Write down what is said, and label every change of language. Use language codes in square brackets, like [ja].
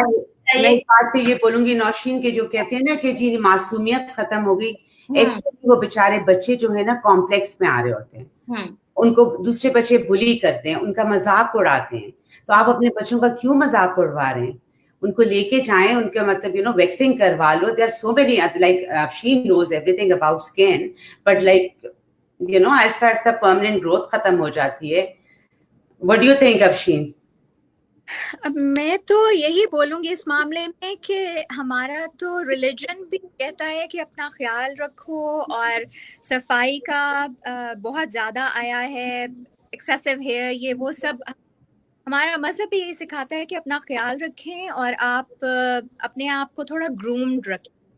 [ur] میں ایک بات تو یہ بولوں گی نوشین کے جو کہتے ہیں نا کہ جی معصومیت ختم ہو گئی, ایکچولی وہ بیچارے بچے جو ہے نا کمپلیکس میں آ رہے ہوتے ہیں, ان کو دوسرے بچے بلی کرتے ہیں, ان کا مذاق اڑاتے ہیں. تو آپ اپنے بچوں کا کیوں مذاق اڑوا رہے ہیں؟ ان کو لے کے جائیں, ان کا مطلب ویکسنگ کروا لو. [en] There are so many like she knows everything about skin, but like [ur] آہستہ آہستہ پرماننٹ گروتھ ختم ہو جاتی ہے. [en] What do you think, Afshin? [ur] اب میں تو یہی بولوں گی اس معاملے میں کہ ہمارا تو ریلیجن بھی کہتا ہے کہ اپنا خیال رکھو, اور صفائی کا بہت زیادہ آیا ہے, ایکسیسو ہیئر, یہ وہ سب ہمارا مذہب بھی یہی سکھاتا ہے کہ اپنا خیال رکھیں اور آپ اپنے آپ کو تھوڑا گرومڈ رکھیں.